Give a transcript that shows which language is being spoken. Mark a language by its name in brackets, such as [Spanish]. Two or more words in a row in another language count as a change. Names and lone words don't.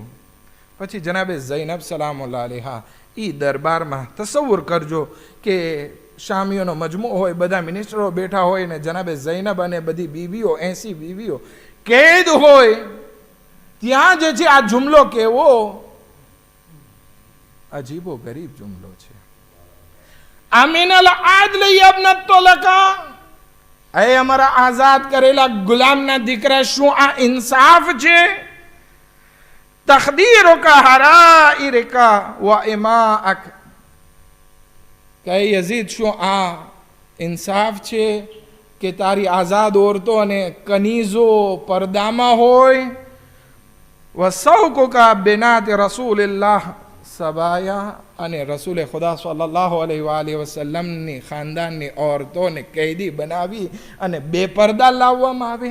[Gujarati] પછી જનાબે ઝૈનબ [Arabic] سلام الله عليها [Gujarati] એ દરબારમાં તસવ્વુર કરજો કે શામીઓનો મજમુ હોય, બધા મિનિસ્ટરો બેઠા હોય ને જનાબે ઝૈનબ અને બધી બીવીઓ 80 બીવીઓ કેદ હોય, ત્યાં જે છે આ જુમલો કેવો અજીબો ગરીબ જુમલો છે. [Arabic] أمن العدل يا ابن الطلقاء, [Gujarati] એ અમારા આઝાદ કરેલા ગુલામના દીકરા, શું આ ઇન્સાફ છે? [Arabic] تخديرك حرائرك وإماءك. [Gujarati] કે યઝીદ, શું આ ઇન્સાફ છે કે તારી આઝાદ ઓરતો અને કનીઝો પડદામાં હોય? [Arabic] وسوقك بنات رسول الله سبايا, [Gujarati] અને રસૂલે ખુદા [Arabic] صلى الله عليه وسلمની [Gujarati] ખાનદાનની ઓરતોને કેદી બનાવી અને બેપરદા લાવવામાં આવે.